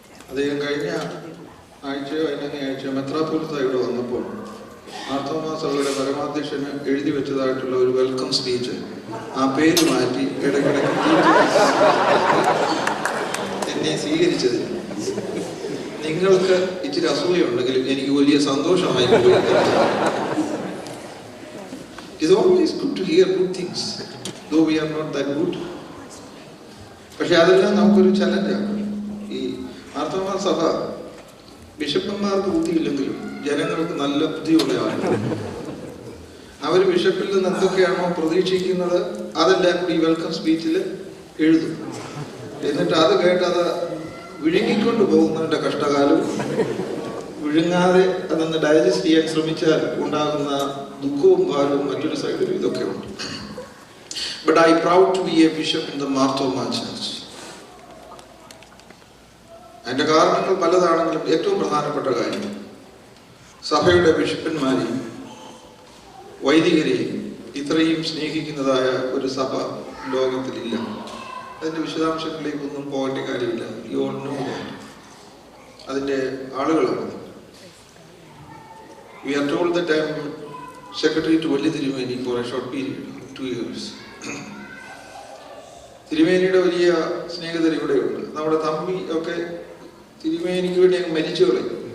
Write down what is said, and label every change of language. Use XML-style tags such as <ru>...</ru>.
<ml>അദ്ദേഹം കഴിഞ്ഞ ആഴ്ചയോ അതിനെ ആഴ്ചയോ മെത്രാപ്പൊലീത്ത ഇവിടെ വന്നപ്പോൾ മാർത്തോമാ സഭയുടെ പരമാധ്യക്ഷന് എഴുതി വെച്ചതായിട്ടുള്ള ഒരു വെൽക്കം സ്പീച്ച് ആ പേര് മാറ്റി ഇടയ്ക്കിടയ്ക്ക് എന്നെ സ്വീകരിച്ചത് നിങ്ങൾക്ക് ഇച്ചിരി അസൂയുണ്ടെങ്കിലും എനിക്ക് വലിയ സന്തോഷമായി.</ml> <en>It's always good to hear good things, though we are not that good.</en> <ml>പക്ഷെ അതെല്ലാം നമുക്കൊരു ചലഞ്ചാണ്. ഈ മാർത്തോമാ സഭ ബിഷപ്പന്മാർക്ക് ബുദ്ധിയില്ലെങ്കിലും ജനങ്ങൾക്ക് നല്ല ബുദ്ധിയുള്ള ആളുകൾ. അവർ ബിഷപ്പിൽ നിന്ന് എന്തൊക്കെയാണോ പ്രതീക്ഷിക്കുന്നത് അതെല്ലാം കൂടി ഈ വെൽക്കം സ്പീച്ചിൽ എഴുതും. എന്നിട്ട് അത് കേട്ടത് വിഴുങ്ങിക്കൊണ്ട് പോകുന്നതിൻ്റെ കഷ്ടകാലവും വിഴുങ്ങാതെ അതൊന്ന് ഡൈജസ്റ്റ് ചെയ്യാൻ ശ്രമിച്ചാൽ ഉണ്ടാകുന്ന ദുഃഖവും ഭാരവും മറ്റൊരു സൈഡിലും ഇതൊക്കെ ഉണ്ട്.</ml> <en>But I proud to be a bishop in the Marthoma church.</en> <ml>അതിന്റെ കാരണങ്ങൾ പലതാണെങ്കിലും ഏറ്റവും പ്രധാനപ്പെട്ട കാര്യം സഭയുടെ ബിഷപ്പന്മാരെയും വൈദികരെയും ഇത്രയും സ്നേഹിക്കുന്നതായ ഒരു സഭ ലോകത്തിലില്ല. അതിന്റെ വിശദാംശങ്ങളിലേക്കൊന്നും പോകേണ്ട കാര്യമില്ല.</ml> <en>You all know that.</en> <ml>അതിന്റെ ആളുകളാണ്.</ml> <en>We are told that I am secretary to Valiya Thirumeni for a short period, 2 years.</en> <ml>തിരുമേനിയുടെ വലിയ സ്നേഹിതർ ഇവിടെയുണ്ട്. നമ്മുടെ തമ്പി ഒക്കെ തിരുമേനിക്ക് വേണ്ടി അങ്ങ് മരിച്ചു കളയും.</ml>